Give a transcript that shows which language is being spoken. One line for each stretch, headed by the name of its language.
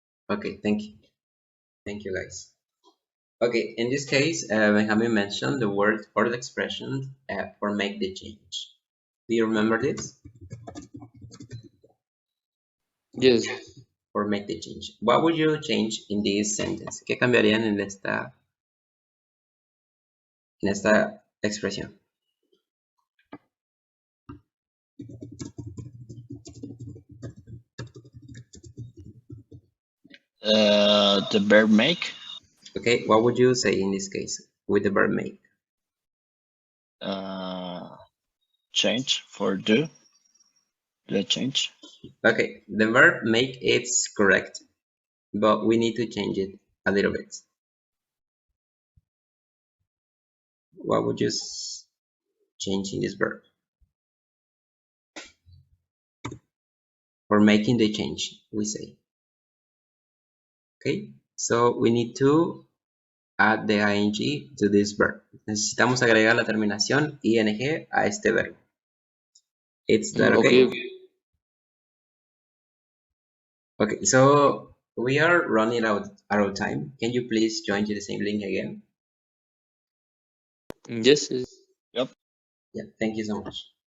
English: Okay, thank you. Thank you, guys. Okay, in this case, Benjamin mentioned the word or the expression for make the change. Do you remember this? Yes. For make the change. What would you change in this sentence?
Spanish: ¿Qué cambiarían en esta expresión?
English: The verb make. Okay, what would you say in this case with the verb make? Change for do. The change. Okay, the verb make it's correct, but we need to change it a little bit. What would you change in this verb? For making the change, we say. Okay, so we need to add the ing to this verb.
Spanish: Necesitamos agregar la terminación ing a este verbo.
English: Is that okay? Okay, so we are running out of time. Can you please join to the same link again? Yes. Yep. Yeah, thank you so much.